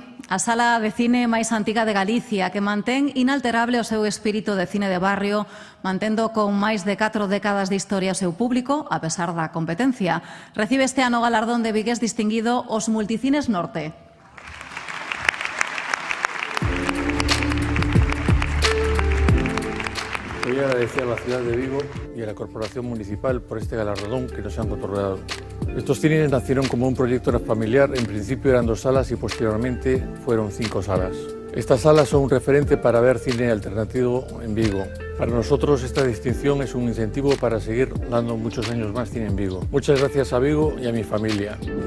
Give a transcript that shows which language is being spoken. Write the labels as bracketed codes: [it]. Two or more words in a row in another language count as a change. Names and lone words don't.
[gl] A sala de cine máis antiga de Galicia, que mantén inalterable o seu espírito de cine de barrio, mantendo con máis de 4 décadas de historia o seu público, a pesar da competencia. Recibe este ano o galardón de vigués distinguido os Multicines Norte. [es] Voy a agradecer a la ciudad de Vigo y a la Corporación Municipal por este galardón que nos han otorgado. Estos cines nacieron como un proyecto familiar, en principio eran 2 salas y posteriormente fueron 5 salas. Estas salas son un referente para ver cine alternativo en Vigo. Para nosotros esta distinción es un incentivo para seguir dando muchos años más cine en Vigo. Muchas gracias a Vigo y a mi familia.